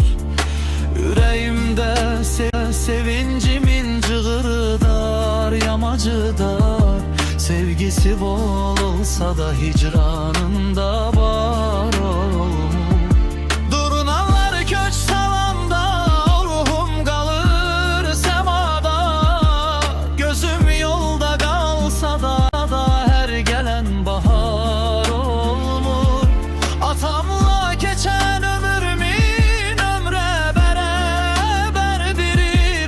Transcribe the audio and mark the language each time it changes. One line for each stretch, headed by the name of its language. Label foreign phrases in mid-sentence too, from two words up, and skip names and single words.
Azerbaijani: Ürəyimdə sevincimin cığırı dar, yamacı dar. Sevgisi bol olsa da hicranında var olmuş.
Turkish: Durnalar köç salanda ruhum kalır semada. Gözüm yolda kalsa da her gelen bahar olmuş. Atamla geçen ömrümün ömre beraberdirir.